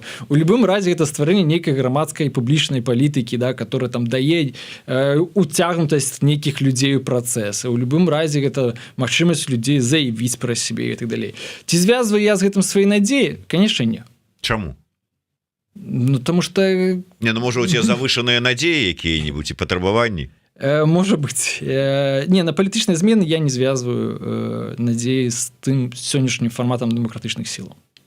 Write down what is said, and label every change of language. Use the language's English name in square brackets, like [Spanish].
[Belarusian] У любым разе гэта стварэнне нейкай грамадскай публічнай палітыкі, да, [Russian] которая [Belarusian] там дае уцягнутасць нейкіх людзей у працэс. У любым разе гэта магчымасць людзей заявіць пра сябе і так далей. Ці звязваю я з гэтым свае надзеі? Канешне, не. Чаму? [Russian] Ну, тому что... Не, ну, может, у тебя завышенные надеи какие-нибудь и потребования? Может быть. [Belarusian] Не, на палітычныя змены я не звязваю надзеі з тым сённяшнім фарматам дэмакратычных сілаў.